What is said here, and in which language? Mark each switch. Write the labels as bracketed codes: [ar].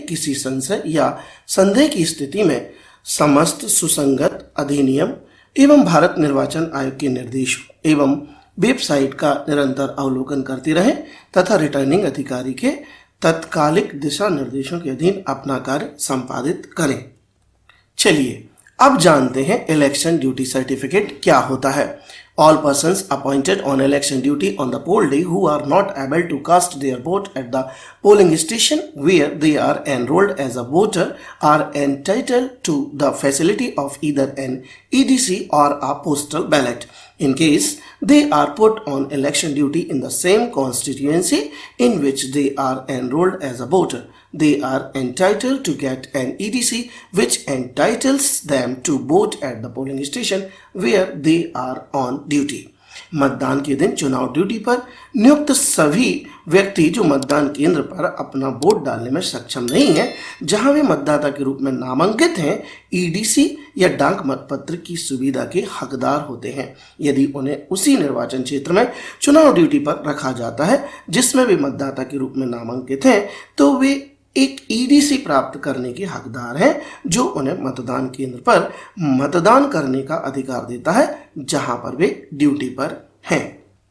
[hi] किसी संशय या संदेह की स्थिति में समस्त सुसंगत अधिनियम एवं भारत निर्वाचन आयोग के निर्देशों एवं वेबसाइट का निरंतर अवलोकन करते रहें तथा रिटर्निंग अधिकारी के तत्कालिक दिशा निर्देशों के अधीन अपना कार्य संपादित करें। चलिए अब जानते हैं इलेक्शन ड्यूटी सर्टिफिकेट क्या होता है। [en] All persons appointed on election duty on the poll day who are not able to cast their vote at the polling station where they are enrolled as a voter are entitled to the facility of either an EDC or a postal ballot. In case they are put on election duty in the same constituency in which they are enrolled as a voter, they are entitled to get an EDC which entitles them to vote at the polling station where they are on duty. [hi] मतदान के दिन चुनाव duty पर नियुक्त सभी व्यक्ति जो मतदान केंद्र पर अपना वोट डालने में सक्षम नहीं है, जहां वे मतदाता के रूप में नामांकित हैं, ईडीसी या डाक मतपत्र की सुविधा के हकदार होते हैं। यदि उन्हें उसी निर्वाचन क्षेत्र में चुनाव ड्यूटी पर रखा जाता है जिसमें वे मतदाता के रूप में नामांकित हैं, तो वे एक ईडीसी प्राप्त करने के हकदार हैं जो उन्हें मतदान केंद्र पर मतदान करने का अधिकार देता है जहां पर वे ड्यूटी पर हैं।